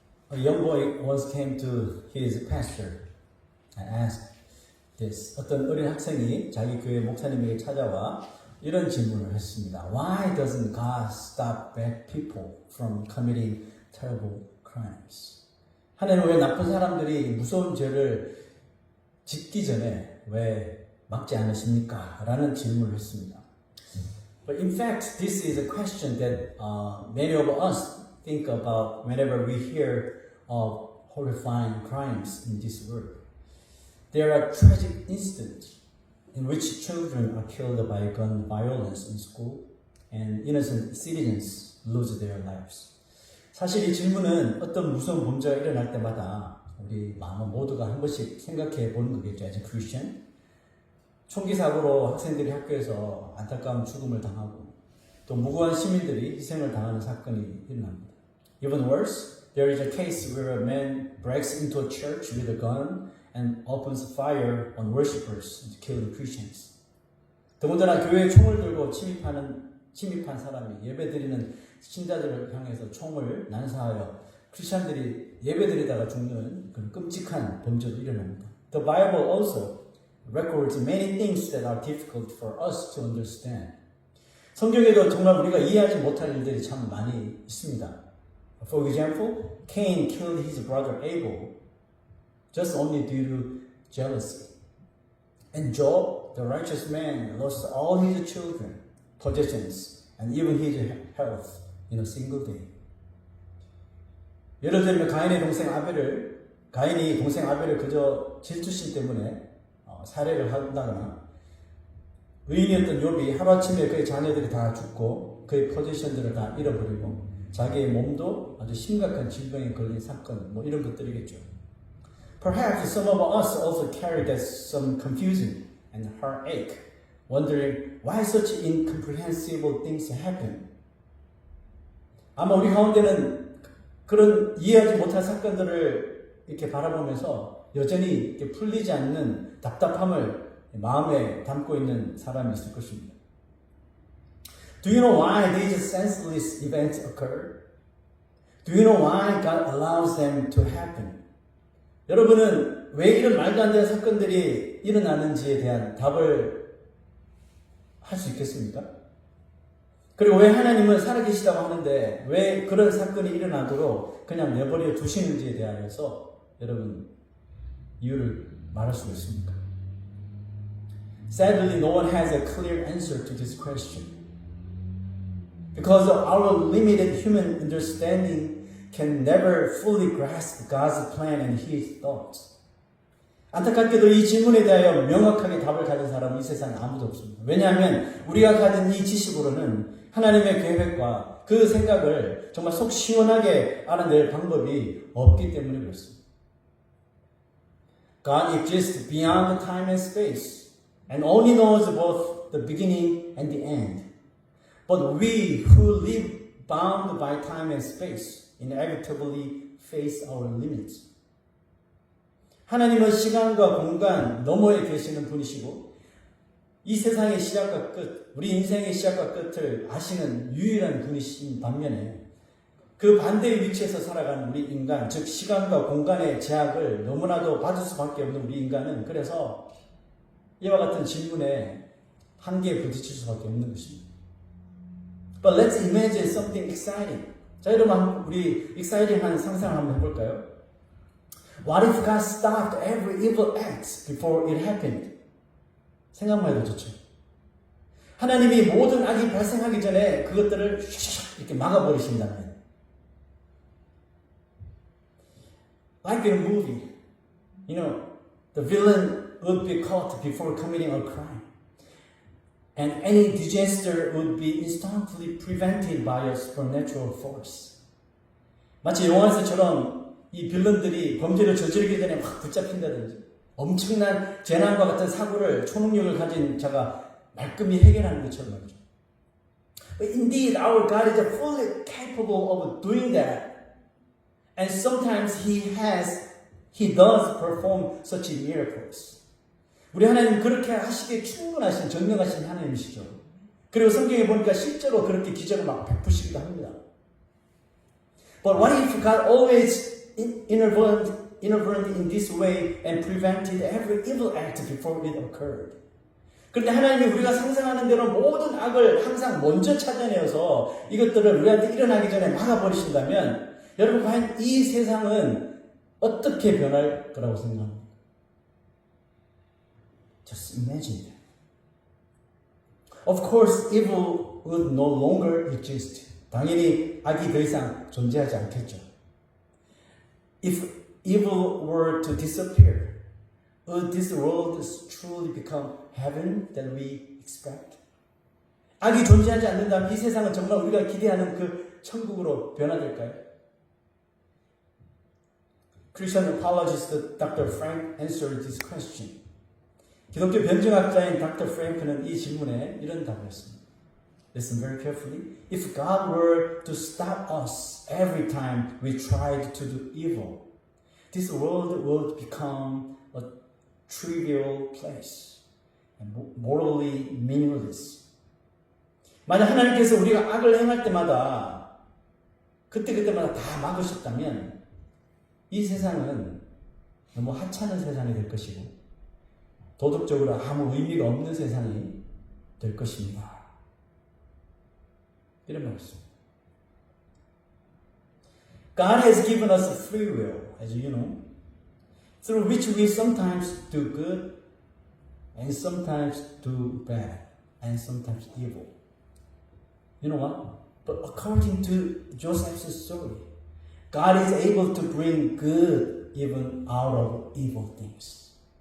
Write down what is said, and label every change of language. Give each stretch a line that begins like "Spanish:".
English: A young boy once came to his pastor and asked this.
Korean: 어떤 어린 학생이 자기 교회 목사님에게 찾아와 이런 질문을 했습니다.
English: Why doesn't God stop bad people from committing terrible crimes?
Korean: 하나님은 왜 나쁜 사람들이 무서운 죄를 짓기 전에 왜 막지 않으십니까? 라는 질문을 했습니다.
English: But in fact, this is a question that many of us think about whenever we hear of horrifying crimes in this world. There are tragic incidents in which children are killed by gun violence in school and innocent citizens lose their lives.
Korean: 사실 이 질문은 어떤 무서운 범죄가 일어날 때마다 우리 마음 모두가 한 번씩 생각해 보는 거겠죠.
English: As a Christian.
Korean: 총기 사고로 학생들이 학교에서 안타까운 죽음을 당하고 또 무고한 시민들이 희생을 당하는 사건이 일어납니다.
English: Even worse, there is a case where a man breaks into a church with a gun and opens fire on worshippers to kill the Christians.
Korean: 더군다나 교회에 총을 들고 침입한 사람이 예배드리는 신자들을 향해서 총을 난사하여 크리스천들이 예배드리다가 죽는 그런 끔찍한 범죄도 일어납니다.
English: The Bible also records many things that are difficult for us to understand.
Korean: 성경에도 정말 우리가 이해하지 못할 일들이 참 많이 있습니다.
English: For example, Cain killed his brother Abel just only due to jealousy. And Job, the righteous man, lost all his children, possessions, and even his health in a single day.
Korean: 예를 들면 가인이 동생 아벨을 그저 질투심 때문에 살해를 한다거나 의인이었던 욥이 하루아침에 그의 자녀들이 다 죽고 그의 포지션들을 다 잃어버리고 자기의 몸도 아주 심각한 질병에 걸린 사건 이런 것들이겠죠.
English: Perhaps some of us also carry that some confusion and heartache, wondering why such incomprehensible things happen.
Korean: 아마 우리 가운데는 그런 이해하지 못할 사건들을 이렇게 바라보면서 여전히 이렇게 풀리지 않는 답답함을 마음에 담고 있는 사람이 있을 것입니다.
English: Do you know why these senseless events occur? Do you know why God allows them to happen?
Korean: 여러분은 왜 이런 말도 안 되는 사건들이 일어나는지에 대한 답을 할 수 있겠습니까? 그리고 왜 하나님은 살아계시다고 하는데 왜 그런 사건이 일어나도록 그냥 내버려 두시는지에 대하여서 여러분 이유를 말할 수가 있습니까?
English: Sadly, no one has a clear answer to this question. Because our limited human understanding can never fully grasp God's plan and His thoughts.
Korean: 안타깝게도 이 질문에 대하여 명확하게 답을 가진 사람은 이 세상에 아무도 없습니다. 왜냐하면 우리가 가진 이 지식으로는 하나님의 계획과 그 생각을 정말 속 시원하게 알아낼 방법이 없기 때문에 그렇습니다.
English: God exists beyond time and space and only knows both the beginning and the end. But we who live bound by time and space inevitably face our limits.
Korean: 하나님은 시간과 공간 너머에 계시는 분이시고 이 세상의 시작과 끝, 우리 인생의 시작과 끝을 아시는 유일한 분이신 반면에 그 반대의 위치에서 살아가는 우리 인간, 즉 시간과 공간의 제약을 너무나도 받을 수밖에 없는 우리 인간은 그래서 이와 같은 질문에 한계에 부딪힐 수밖에 없는 것입니다.
English: But let's imagine something exciting.
Korean: 자, 여러분 우리 exciting한 상상을 한번 해볼까요?
English: What if God stopped every evil act before it happened?
Korean: 생각만 해도 좋죠. 하나님이 모든 악이 발생하기 전에 그것들을 이렇게 막아버리신다면
English: Like in a movie, the villain would be caught before committing a crime. And any disaster would be instantly prevented by a supernatural force.
Korean: 마치 영화에서처럼 이 빌런들이 범죄를 저지르기 전에 막 붙잡힌다든지 엄청난 재난과 같은 사고를 초능력을 가진 자가 말끔히 해결하는 것처럼 말이죠.
English: But indeed, our God is fully capable of doing that. And sometimes He does perform such miracles.
Korean: 우리 하나님 그렇게 하시기에 충분하신 전능하신 하나님이시죠. 그리고 성경에 보니까 실제로 그렇게 기적을 막 베푸시기도 합니다.
English: But what if God always intervened in this way and prevented every evil act before it occurred.
Korean: 그런데 하나님이 우리가 상상하는 대로 모든 악을 항상 먼저 찾아내어서 이것들을 우리한테 일어나기 전에 막아버리신다면 여러분 과연 이 세상은 어떻게 변할 거라고 생각합니까?
English: Just imagine that. Of course, evil would no longer exist.
Korean: 당연히 악이 더 이상 존재하지 않겠죠.
English: If evil were to disappear, would this world truly become heaven that we expect?
Korean: 악이 존재하지 않는다면 이 세상은 정말 우리가 기대하는 그 천국으로 변화될까요?
English: Christian apologist Dr. Frank answered this question.
Korean: 기독교 변증학자인 Dr. Frank는 이 질문에 이런 답을 했습니다.
English: Listen very carefully. If God were to stop us every time we tried to do evil, this world would become a trivial place and morally meaningless.
Korean: 만약 하나님께서 우리가 악을 행할 때마다 그때마다 다 막으셨다면 이 세상은 너무 하찮은 세상이 될 것이고 도덕적으로 아무 의미가 없는 세상이 될 것입니다. 이런 말씀.
English: God has given us a free will, as you know, through which we sometimes do good and sometimes do bad and sometimes evil. You know what? But according to Joseph's story, God is able to bring good even out of evil things.